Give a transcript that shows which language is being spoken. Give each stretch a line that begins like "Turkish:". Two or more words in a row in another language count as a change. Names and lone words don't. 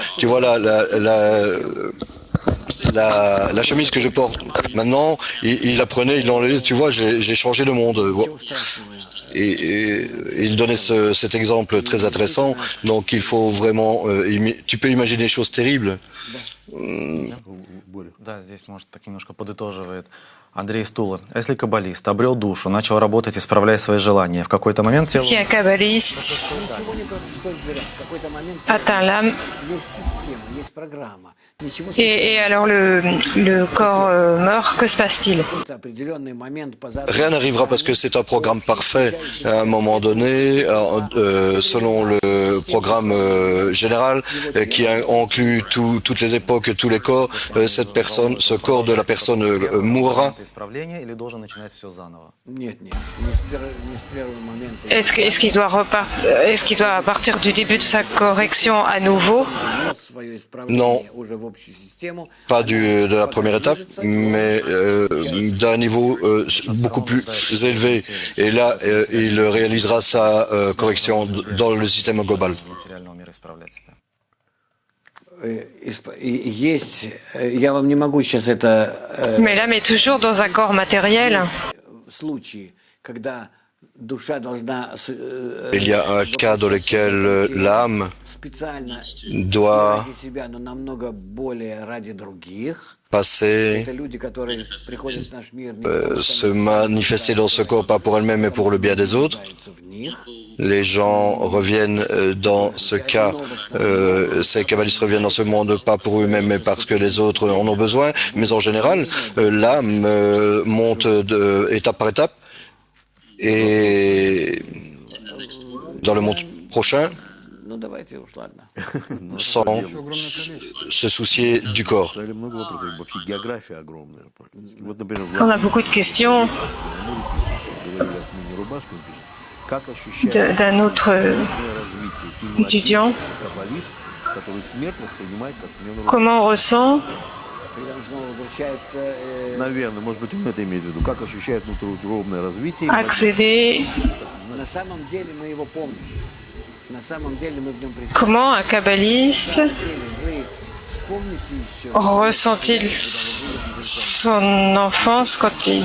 French: Tu vois la chemise que je porte maintenant, il la prenait, il l'enlevait. Tu vois, j'ai changé de monde. Et il donnait cet exemple très intéressant. Donc il faut vraiment... tu peux imaginer des choses terribles.
Russian: Да, здесь, может, так немножко подытоживает Андрей Стула. Если каббалист обрел душу, начал работать, исправляя свои желания, в какой-то момент тело...
French: Si un kabbaliste
Russian: Ничего не происходит зря. В какой-то момент
French: atteint l'âme,
Russian: есть система, есть программа. Ничего
French: et alors le corps meurt, que se passe-t-il?
Russian: какой-то определенный момент по заданному
French: Rien n'arrivera parce que c'est un programme parfait. À un moment donné, selon le programme général qui inclut toutes les époques, tous les corps, cette personne, ce corps de la personne mourra.
Russian: Исправление или должен начинать все заново? Нет, не с первого момента.
French: Est-ce qu'il doit à partir du début de sa correction à nouveau?
Russian: Внес свое исправление уже в общую систему.
French: Pas de la première étape, mais d'un niveau beaucoup plus élevé. Et là, il réalisera sa correction dans le système global.
Russian: Материального мира исправлять себя. Есть, я вам не могу сейчас это
French: Mais l'âme est toujours dans un corps matériel.
Russian: случаи, когда душа должна
French: Il y a un cas dans lequel l'âme
Russian: специально
French: doit
Russian: ради себя, но намного более ради других.
French: passer,
Russian: Это люди, которые приходят в наш мир, не потому
French: se
Russian: что
French: manifester dans ce corps, pas pour elle-même, mais pour le bien des autres.
Russian: нуждаются в них.
French: Les gens reviennent dans ce cas, ces kabbalistes reviennent dans ce monde pas pour eux-mêmes, mais parce que les autres en ont besoin. Mais en général, l'âme monte étape par étape. Et dans le monde prochain,
Russian: Ну давайте уж ладно.
French: sans se soucier du corps.
Russian: Стали много вопросов. Вообще география огромная. практически. Вот, например,
French: On a beaucoup de questions
Russian: говорили о смене рубашки, он пишет. Как ощущает
French: d'un autre
Russian: развитие и
French: étudiant.
Russian: каббалист, который смерть воспринимает как смену рубашки?
French: Comment on ressent
Russian: Когда он снова возвращается, Наверное, может быть, он это имеет в виду. Как ощущает внутриутробное развитие?
French: accéder?
Russian: на самом деле мы его помним. На самом деле мы в нем присутствуем.
French: Comment un kabbaliste
Russian: Вы вспомните еще.
French: ressent-il son enfance quand il...